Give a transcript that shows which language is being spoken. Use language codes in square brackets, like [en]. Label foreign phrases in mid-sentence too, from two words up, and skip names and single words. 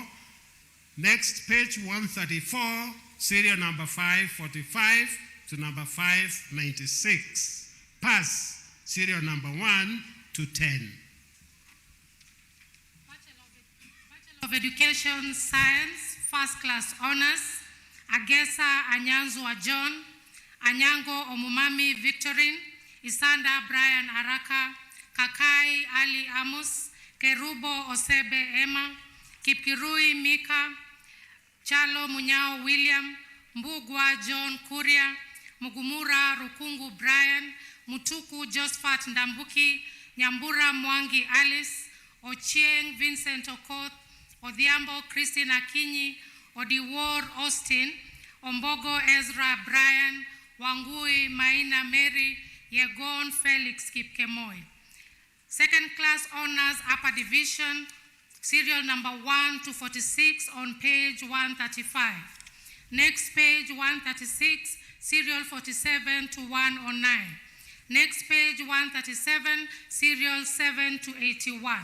[en] Next page 134, serial number 545 to number 596. Pass serial number 1 to 10. Bachelor of Education, Science, First Class Honors, Agesa Anyanzwa John, Anyango Omumami Victorine, Isanda Brian Araka, Kakai Ali Amos, Kerubo Osebe Emma, Kipkirui Mika, Chalo Munyao William, Mbugwa John Kuria, Mugumura Rukungu Brian, Mutuku Josephat Ndambuki, Nyambura Mwangi Alice, Ochieng Vincent Okoth, Odhiambo Christine Akinyi, Odiwar Austin, Ombogo Ezra Brian, Wangui Maina Mary, Yegon Felix Kipkemoi. Second class honors upper division, serial number 1 to 46 on page 135. Next page 136, serial 47 to 109. Next page 137, serial 7 to 81.